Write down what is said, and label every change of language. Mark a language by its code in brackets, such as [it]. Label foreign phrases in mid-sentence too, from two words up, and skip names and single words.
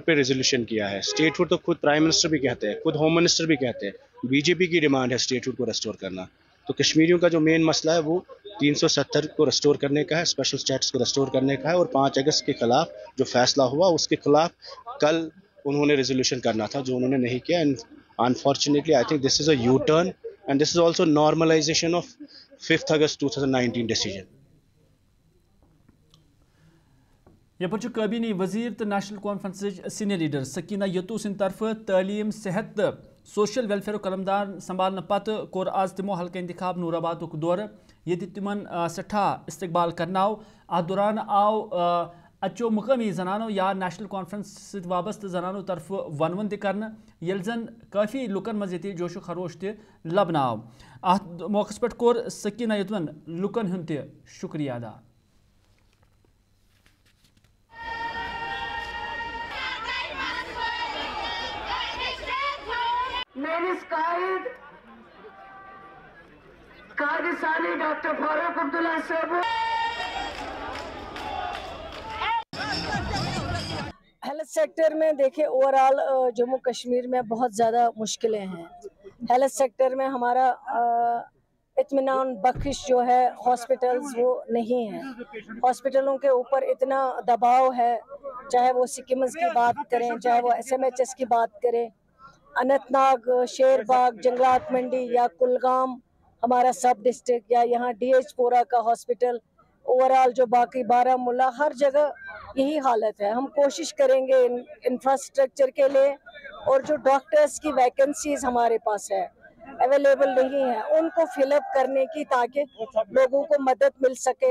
[ur] پہ ریزولوشن کیا ہے [en] statehood [ur] تو خود [en] prime minister [ur] بھی کہتے ہیں خود [en] home minister [ur] بھی کہتے ہیں بی جے پی کی ڈیمانڈ ہے [en] statehood [ur] کو ریسٹور کرنا تو کشمیریوں کا جو مین مسئلہ ہے وہ 370 کو ریسٹور کرنے کا ہے [en] special status [ur] کو ریسٹور کرنے کا ہے اور 5 اگست کے خلاف جو فیصلہ ہوا اس کے خلاف کل انہوں نے ریزولوشن کرنا تھا جو انہوں نے نہیں کیا [en] unfortunately I think this is a U-turn and this is also normalisation of 5 August 2019 decision [ks] یپر کابینی وزیر تو نیشنل کانفرنس [en] senior leader [ks] سکینہ یتو سند طرف تعلیم صحت تو [en] social welfare [ks] قلمدان سنبھالنے پتہ کور آز تمو حلقہ انتخاب نور آباد دورہ یہ تمن سٹھا استقبال کرناو ات دوران آو اچو مقامی زنانو یا نیشنل کانفرنس ست وابستہ زنانو طرف ون کرنا یل زن کافی لکن مز یہ جوش و خروش تہ لبنہ آو ات موقع پہ کور سکینہ یتون لکن ہند تہ شکریہ ادا [ur] قائد ثانی ڈاکٹر فاروق عبداللہ صاحب [en] health sector [ur] میں دیکھیں اوور آل جموں کشمیر میں بہت زیادہ مشکلیں ہیں [en] health sector [ur] میں ہمارا اطمینان بخش جو ہے ہاسپٹلز وہ نہیں ہیں ہاسپٹلوں کے اوپر اتنا دباؤ ہے چاہے وہ سکمز کی بات کریں چاہے وہ SMHS کی بات کریں اننت ناگ شیر باغ جنگلات منڈی یا کلگام ہمارا [en] sub district [ur] یا یہاں DH پورہ کا ہاسپٹل [en] overall [ur] جو باقی بارہمولہ ہر جگہ یہی حالت ہے ہم کوشش کریں گے انفراسٹرکچر کے لیے اور جو ڈاکٹرز کی ویکنسیز ہمارے پاس ہے اویلیبل نہیں ہے ان کو [en] fill up [ur] کرنے کی تاکہ لوگوں کو مدد مل سکے